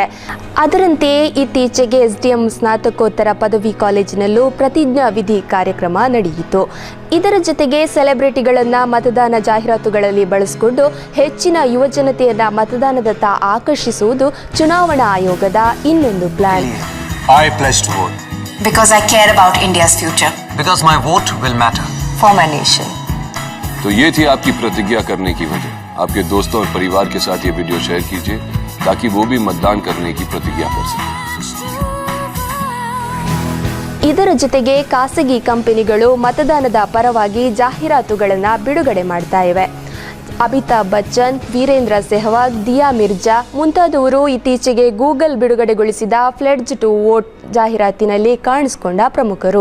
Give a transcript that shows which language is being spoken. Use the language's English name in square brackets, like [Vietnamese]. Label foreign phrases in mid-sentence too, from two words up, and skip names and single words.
[Kannada] ಅದರಂತೆಯೇ ಇತ್ತೀಚೆಗೆ SDM ಸ್ನಾತಕೋತ್ತರ ಪದವಿ ಕಾಲೇಜಿನಲ್ಲೂ ಪ್ರತಿಜ್ಞಾ ವಿಧಿ ಕಾರ್ಯಕ್ರಮ ನಡೆಯಿತು. ಇದರ ಜೊತೆಗೆ ಸೆಲೆಬ್ರಿಟಿಗಳನ್ನು ಮತದಾನ ಜಾಹೀರಾತುಗಳಲ್ಲಿ ಬಳಸಿಕೊಂಡು ಹೆಚ್ಚಿನ ಯುವಜನತೆಯನ್ನು ಮತದಾನದತ್ತ ಆಕರ್ಷಿಸುವುದು ಚುನಾವಣಾ ಆಯೋಗದ ಇನ್ನೊಂದು ಪ್ಲಾನ್. [English] I pledge to vote. Because I care about India's future. Because my vote will matter. For my nation. [Hindi] तो ये थी आपकी प्रतिज्ञा करने की वजह. आपके दोस्तों और परिवार के साथ ये वीडियो शेयर कीजिए ताकि वो भी मतदान करने की प्रतिज्ञा कर सकें. [Kannada] ಇದರ ಜೊತೆಗೆ ಖಾಸಗಿ ಕಂಪನಿಗಳು ಮತದಾನದ ಪರವಾಗಿ ಜಾಹೀರಾತುಗಳನ್ನು ಬಿಡುಗಡೆ ಮಾಡ್ತಾ ಇವೆ. ಅಮಿತಾಬ್ ಬಚ್ಚನ್, ವೀರೇಂದ್ರ ಸೆಹವಾಗ್, ದಿಯಾ ಮಿರ್ಜಾ ಮುಂತಾದವರು ಇತ್ತೀಚೆಗೆ ಗೂಗಲ್ ಬಿಡುಗಡೆಗೊಳಿಸಿದ ಫ್ಲೆಡ್ಜ್ ಟು ವೋಟ್ ಜಾಹೀರಾತಿನಲ್ಲಿ ಕಾಣಿಸಿಕೊಂಡ ಪ್ರಮುಖರು.